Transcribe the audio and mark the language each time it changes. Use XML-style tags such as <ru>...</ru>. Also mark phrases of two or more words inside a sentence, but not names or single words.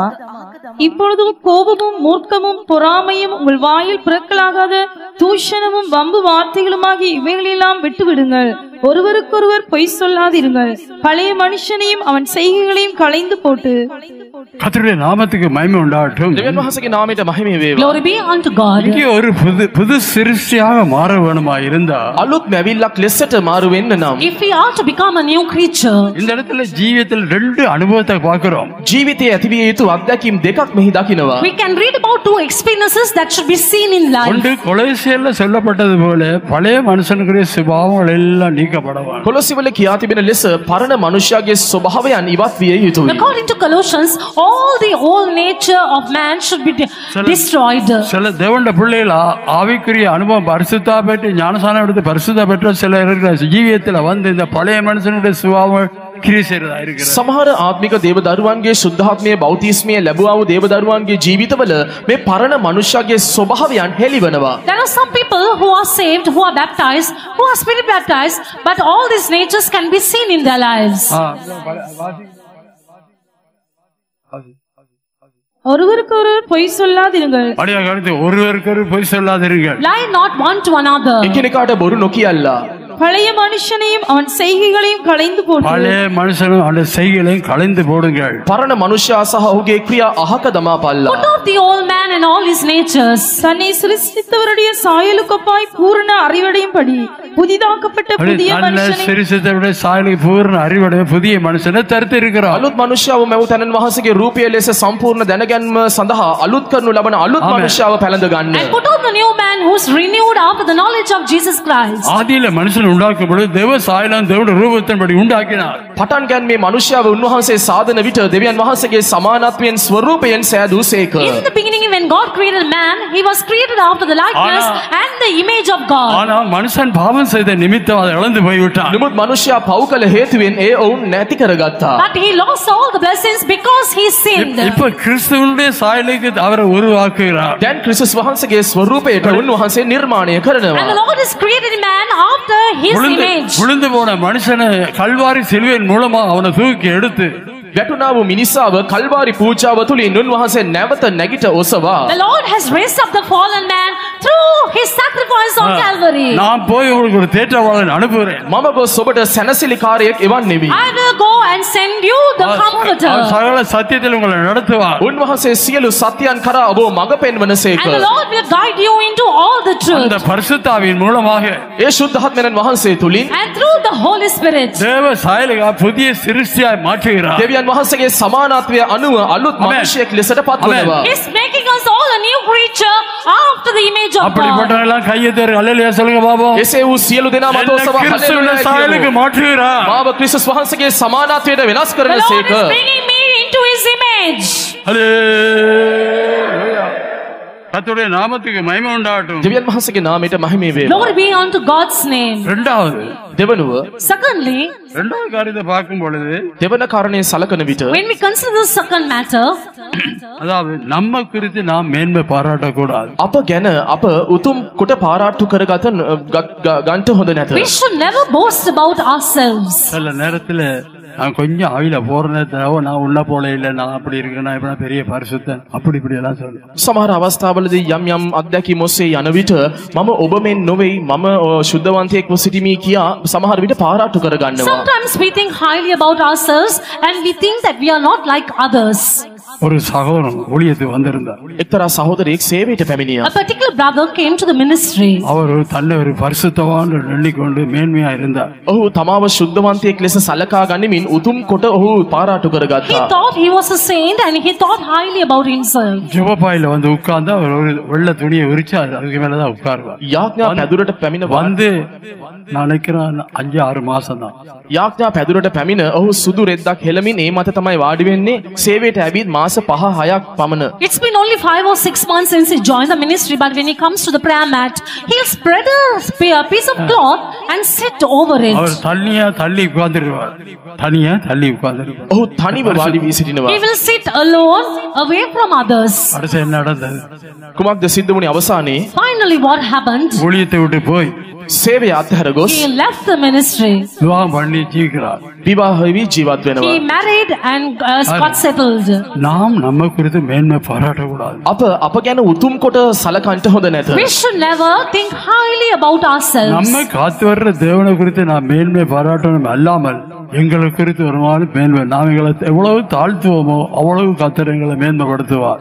<ta>இப்பொழுது கோபமும் மூர்க்கமும் பொறாமையும் உங்கள் வாயில் பிறக்கலாகாத தூஷணமும் வம்பு வார்த்தைகளுமாகி இவைகளெல்லாம் விட்டுவிடுங்கள். ஒருவருக்கொருவர் பொய் சொல்லாதிருங்கள். பழைய மனுஷனையும் அவன் செய்கைகளையும் களைந்து போட்டு கர்த்தருடைய நாமத்துக்கு மகிமை உண்டாகட்டும்.</ta> <si>දෙවියන් වහන්සේගේ නාමයට මහිම වේවා.</si> <en>Glory be unto God.</en> <ta>இங்கே ஒரு புது சிருஷ்டியாக மாற வேணுமா இருந்தா</ta> <si>අලුත් මැවිල්ලක් ලෙසට මාරු වෙන්න නම්</si> <en>If we are to become a new creature,</en> <ta>இந்த இடத்துல ஜீவியத்தில் 2 அனுபவத்தை பார்க்கிறோம்.</ta> <si>ජීවිතයේ ඇතිවිය යුතු අත්දැකීම් දෙකක් මෙහි දකිනවා.</si> <en>we can read about 2 experiences that should be seen in life.</en> <ta>ஒன்று கொலோசியர்ல சொல்லப்பட்டது போல பழைய மனுஷனுக்குரிய சுபாவங்கள் எல்லாம் நீக்கப்படலாம்.</ta> <si>කොලොස්සිවල කියා තිබෙන ලෙස පරණ මනුෂ්‍යයාගේ ස්වභාවයන් ඉවත් විය යුතුයි.</si> <en>According to Colossians, all the old nature of man should be destroyed.</en> <ta>சில தேவண்ட பிள்ளைகள் ஆவிக்குரிய அனுபவம் பரிசுத்தா பெற்று ஞானசானம் எடுத்து பரிசுத்தா பெற்ற சில இருக்கிற ஜீவியத்தில் வந்து இந்த பழைய மனுஷனுடைய சுபாவம் கிரியை செய்யறதா இருக்கிறது.</ta> <si>සමහර ආත්මික දේවදරුවන්ගේ සුද්ධාත්මයේ බෞතිස්මය ලැබුවා වූ දේවදරුවන්ගේ ජීවිතවල මේ පරණ මනුෂ්‍යයාගේ ස්වභාවයන් හෙළිවනවා.</si> <en>There are some people who are saved, who are baptized, who are spirit baptized, but all these natures can be seen in their lives.</en> <ta>ஒருவருக்கொருவர் பொய் சொல்லாதிருங்கள். அப்படியே கருத்து ஒருவருக்கு பொய் சொல்லாதிருங்கள்.</ta> <en>Lie not one to another.</en> <si>එකිනෙකාට බොරු නොකියල්ලා.</si> <ta>பழைய மனுஷனையும் அவன் செய்கைகளையும் களைந்து போட்டு பழைய மனுஷனும் அந்த செய்களையும் கலைந்து போடுங்கள்.</ta> <si>පරණ මනුෂ්‍යයා සහ ඔහුගේ ක්‍රියා අහක දමා පල්ලා.</si> <en>Put off the old man and all his natures.</en> <ta>தன்னை சிருஷ்டித்தவருடைய சாயலுக்கொப்பாய் பூரண அறிவடையும்படி புதிதாக்கப்பட்ட புதிய மனுஷனை சிறுசித்தவருடைய சாயலுக்கு பூர்ண அறிவடைய புதிய மனுஷனை தரித்து இருக்கிறார்.</ta> <si>අලුත් මනුෂ්‍යව මෙව තනන් වහන්සේගේ රූපය ලෙස සම්පූර්ණ දැනගැන්ම සඳහා අලුත් කරනු ලබන අලුත් මනුෂ්‍යව පැලඳ ගන්න.</si> <en>And put on the new man who is renewed after the knowledge of Jesus Christ.</en> <ta>ஆதியில மனுஷன் உண்டாக்கும் பொழுது தேவ சாயலும் தேவனுடைய ரூபத்தின்படி உண்டாக்கினார்.</ta> <si>පටන් ගැන්මේ මනුෂ්‍යව උන්වහන්සේ සාදන විට දෙවියන් වහන්සේගේ සමානත්වයෙන් ස්වරූපයෙන් සෑදූසේක.</si> <en>In the beginning, when God created man, he was created after the likeness and the image of God.</en> <ta>ஆனால் மனுஷன் பாவம் செய்த நிமித்தம் அதை இழந்து போய்விட்டான்.</ta> <si>නමුත් මනුෂ්‍යයා පව් කළ හේතුවෙන් ඒ ඔවුන් නැති කරගත්තා.</si> <en>But he lost all the blessings because he sinned.</en> <ta>இப்ப கிறிஸ்துவனுடைய சாயலுக்கு அவரை உருவாக்குகிறார்.</ta> <si>දැන් ක්‍රිස්තුස් වහන්සේගේ ස්වරූපයට උන්වහන්සේ නිර්මාණය</si> <en>And</en> <si>කරනවා.</si> <en>the Lord has created man after his image.</en> <ta>விழுந்து போன மனுஷனை கல்வாரி சிலுவையின் மூலமா அவனை தூக்கி எடுத்து</ta> <si>වැටුණා වූ මිනිසාව කල්වාරි පූජාව තුලින් උන්වහන්සේ නැවත නැගිට ඔසවා.</si> <en>The Lord has raised up the fallen man through his sacrifice on Calvary.</en> <ta>நான் போய் உங்களுக்கு ஒரு தேற்றவாளன் அனுப்புகிறேன்.</ta> <si>මම ගොස් ඔබට සැනසිලිකාරයෙක් එවන්නෙමි.</si> <en>I will go and send you the comforter.</en> <ta>அவர் சகல சத்தியத்தில் உங்களை நடத்துவார்.</ta> <si>උන්වහන්සේ සියලු සත්‍යයන් කරා ඔබ මඟ පෙන්වනසේක.</si> <en>And the Lord will guide you into all the truth.</en> <ta>அந்த பரிசுத்தாவின் மூலமாக</ta> <si>ඒ ශුද්ධාත්මයන් වහන්සේ තුලින්</si> <en>And through the Holy Spirit.</en> <ta>தேவ சாயலுக்கு புதிய சிருஷ்டியாய் மாற்றுகிறார்.</ta> <si>දෙවියන් වහන්සේගේ සමානාත්වය අනුව අලුත් මනුෂ්‍යයෙක් ලෙසට පත්වනවා.</si> <en>He's making us all a new creature after the image of God.</en> <ta>அப்படிப்பட்டவர்களாம் கையை தரு அல்லேலூயா சொல்லுங்க பாப்போம்.</ta> <si>එසේ වූ සියලු දෙනා මත ඔසවා</si> <ta>கிறிஸ்துவின் சாயலுக்கு</ta> <si>හලෙලූයා.</si> <ta>மாற்றுகிறார்.</ta> <si>මාව ක්‍රිස්තුස් වහන්සේගේ සමානාත්වයට වෙනස්</si> <en>The Lord</en> <si>කරනසේක.</si> <en>is bringing me into his image.</en> <ta>அல்லேலூயா. கர்த்தருடைய நாமத்துக்கு மகிமை உண்டாகட்டும்.</ta> <si>දෙවියන් වහන්සේගේ නාමයට මහිමේ වේවා.</si> <en>Glory be unto God's name.</en> <ta>இரண்டாவது</ta> <si>දෙවනුව</si> <en>Secondly,</en> <ta>இரண்டாவது காரியத்தை பார்க்கும் பொழுது</ta> <si>දෙවන කාරණේ සලකන විට</si> <en>when we consider the second matter,</en> <ta>அதாவது நம்ம குறித்து நாம் மேன்மை பாராட்டக்கூடாது.</ta> <si>අප ගැන අප උතුම් කොට පාරාට්ටු කරගත ගන්ට හොඳ නැත.</si> <en>we should never boast about ourselves.</en> <ta>சில நேரத்துல நான் கொஞ்சம் ஆயில போற நேரத்துல நான் உள்ள போல இல்லை, நான் அப்படி இருக்கேன், நான் இப்ப பெரிய பரிசுத்தன், அப்படி இப்படி எல்லாம் சொல்லுவேன்.</ta> <si>සමහර අවස්ථාවලදී යම් අත්දැකීම් ඔස්සේ යන විට මම ඔබ මෙන් නොවේ, මම ශුද්ධවන්තයෙක්ව සිටිමි කියා සමහර විට පාරාට්ටු කරගන්නවා.</si> <en>Sometimes we think highly about ourselves and we think that we are not like others.</en> <ta>ஒரு சகோதரன் ஊழியத்துக்கு வந்திருந்தார்.</ta> <si>එක්තරා සහෝදරයෙක් සේවයට පැමිණියා.</si> <en>A particular brother came to the ministry.</en> <ta>அவர் தன்னை ஒரு பரிசுத்தவான் எண்ணிக்கொண்டு மேன்மையா இருந்தார்.</ta> <si>ඔහු තමාව ශුද්ධවන්තයෙක් ලෙස සලකා ගනිමින් උතුම් කොට ඔහු පාරාට්ටු</si> <en>He</en> <si>කරගත්තා.</si> <en>thought he was a saint and he thought highly about himself.</en> <ta>ஜெபப்பாயில வந்து உட்கார்ந்து அவர் ஒரு வெள்ளை துணியை விரிச்சு அதுக்கு மேலதான் உட்காருவார்.</ta> <si>යාඥා පැදුරට පැමිණ</si> <ta>வந்து நான் நினைக்கிறேன் 5-6 மாசம் தான்.</ta> <si>යාඥා පැදුරට පැමිණ ඔහු සුදු රෙද්දක් හෙළමින් ඒ මත තමයි වාඩි වෙන්නේ. සේවයට ඇවිත් මාස 5-6ක් පමණ.</si> <en>It's been only 5 or 6 months since he joined the ministry, but when he comes to the prayer mat, he'll spread a piece of cloth and sit over</en> <ta>அவர்</ta> <en>it.</en> <ta>தள்ளி உட்கார்ந்துருவார். தள்ளி உட்கார்ந்துருவார்.</ta> <si>ඔහු තනිව වාඩි වී සිටිනවා.</si> <en>He will sit alone, away from others.</en> <ta>அடுத்து என்ன நடந்தது?</ta> <si>කුමක්ද සිද්ධ වුණේ අවසානයේ?</si> <en>Finally, what happened?</en> <ta>ஊழியத்தை விட்டு போய்</ta> <si>සේවය අත්හැර ගොස්</si> <en>He left the ministry.</en> <ta>விவாகம் பண்ணி ஜீவிக்கிறார்.</ta> <si>විවාහ වී ජීවත් වෙනවා.</si> <en>He married and got settled.</en> <ta>நாம் நம்ம குறித்து மேன்மை பாராட்டக்கூடாது.</ta> <si>අප ගැන උතුම් කොට සලකන්ට හොඳ නැත.</si> <en>We should never think highly about ourselves.</en> <ta>நம்மை காத்து வர்ற தேவனை குறித்து நாம் மேன்மை பாராட்டணும் அல்லாமல் எங்களை குறித்து வருமான மேன்மை நாம் எங்களை எவ்வளவு தாழ்த்துவோமோ அவ்வளவு கர்த்தர் எங்களை மேன்மைப்படுத்துவார்.</ta>